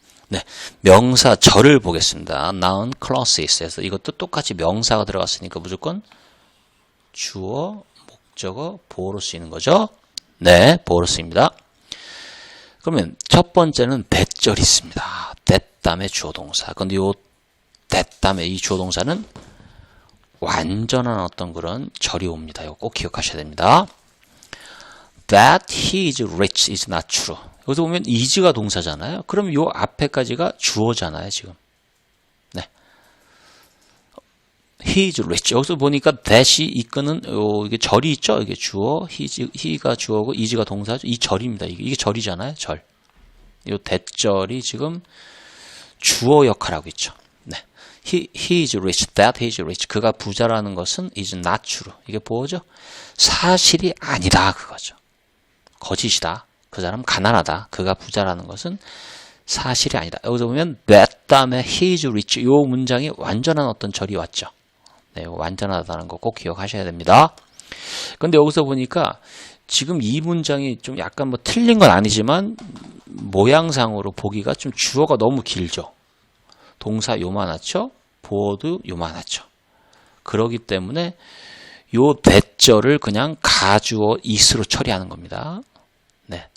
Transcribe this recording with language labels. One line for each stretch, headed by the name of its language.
Korean: 네, 명사절을 보겠습니다. noun clauses에서 이것도 똑같이 명사가 들어갔으니까 무조건 주어, 목적어, 보어로 쓰이는 거죠. 네, 보어로 쓰입니다. 그러면 첫 번째는 that절이 있습니다. that 다음에 주어 동사. 근데 요 that 다음에 이 주어 동사는 완전한 어떤 그런 절이 옵니다. 이거 꼭 기억하셔야 됩니다.
English: That he is rich is not true.
Korean: 여기서 보면 is가 동사잖아요. 그럼 요 앞에까지가 주어잖아요, 지금. 네.
English: He is rich.
Korean: 여기서 보니까 that이 이끄는 이게 절이 있죠. 이게 주어, he가 주어고 is가 동사죠. 이 절입니다. 이게 절이잖아요, 절. 요 that절이 지금 주어 역할하고 있죠.
English: 네. He is rich. That he is rich.
Korean: 그가 부자라는 것은
English: is not true.
Korean: 이게 뭐죠? 사실이 아니다, 그거죠. 거짓이다. 그 사람 가난하다. 그가 부자라는 것은 사실이 아니다. 여기서 보면 that 다음에 he is rich. 요 문장이 완전한 어떤 절이 왔죠. 네, 완전하다는 거 꼭 기억하셔야 됩니다. 근데 여기서 보니까 지금 이 문장이 좀 약간 뭐 틀린 건 아니지만 모양상으로 보기가 좀 주어가 너무 길죠. 동사 요만하죠. 보어도 요만하죠. 그렇기 때문에 요 that절을 그냥 가주어 is로 처리하는 겁니다. 네.